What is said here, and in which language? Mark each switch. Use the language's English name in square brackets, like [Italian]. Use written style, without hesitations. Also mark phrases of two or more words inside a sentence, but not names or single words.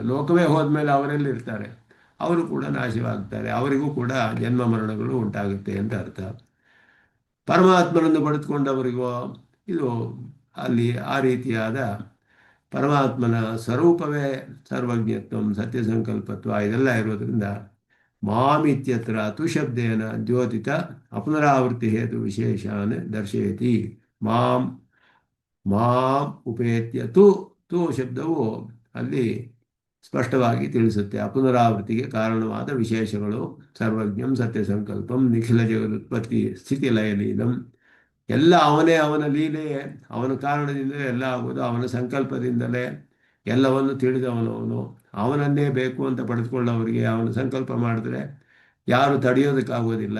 [Kannada] ಲೋಕವೇ ಹೋದ್ಮೇಲೆ ಅವರೆಲ್ಲಿರ್ತಾರೆ, ಅವರು ಕೂಡ ನಾಶವಾಗ್ತಾರೆ, ಅವರಿಗೂ ಕೂಡ ಜನ್ಮ ಮರಣಗಳು ಉಂಟಾಗುತ್ತೆ ಅಂತ ಅರ್ಥ. ಪರಮಾತ್ಮನನ್ನು ಪಡೆದುಕೊಂಡವರಿಗೂ ಇದು ಅಲ್ಲಿ ಆ ರೀತಿಯಾದ ಪರಮಾತ್ಮನ ಸ್ವರೂಪವೇ ಸರ್ವಜ್ಞತ್ವ, ಸತ್ಯ ಸಂಕಲ್ಪತ್ವ ಇದೆಲ್ಲ ಇರೋದ್ರಿಂದ [Sanskrit] ಮಾಮಿತ್ಯತ್ರ ತು ಶಬ್ದೇನ ದ್ಯೋತಿತ ಅಪುನರಾವೃತ್ತಿ ಹೇತು ವಿಶೇಷಾನ್ ದರ್ಶಯತಿ. ಮಾಂ ಉಪೇತ್ಯ ತು [Kannada] ಶಬ್ದವು ಅಲ್ಲಿ ಸ್ಪಷ್ಟವಾಗಿ ತಿಳಿಸುತ್ತೆ. ಅಪುನರಾವೃತ್ತಿಗೆ ಕಾರಣವಾದ ವಿಶೇಷಗಳು [Sanskrit] ಸರ್ವಜ್ಞಂ ಸತ್ಯ ಸಂಕಲ್ಪಂ ನಿಖಿಲ ಜಗದುತ್ಪತ್ತಿ ಸ್ಥಿತಿ ಲಯಲೀನಂ, [Kannada] ಎಲ್ಲ ಅವನ ಲೀಲೆಯೇ, ಅವನ ಕಾರಣದಿಂದಲೇ ಎಲ್ಲ ಆಗುವುದು, ಅವನ ಸಂಕಲ್ಪದಿಂದಲೇ ಎಲ್ಲವನ್ನು ತಿಳಿದವನು ಅವನನ್ನೇ ಬೇಕು ಅಂತ ಪಡೆದುಕೊಳ್ಳೋವರಿಗೆ ಅವನು ಸಂಕಲ್ಪ ಮಾಡಿದ್ರೆ ಯಾರು ತಡೆಯೋದಕ್ಕಾಗೋದಿಲ್ಲ.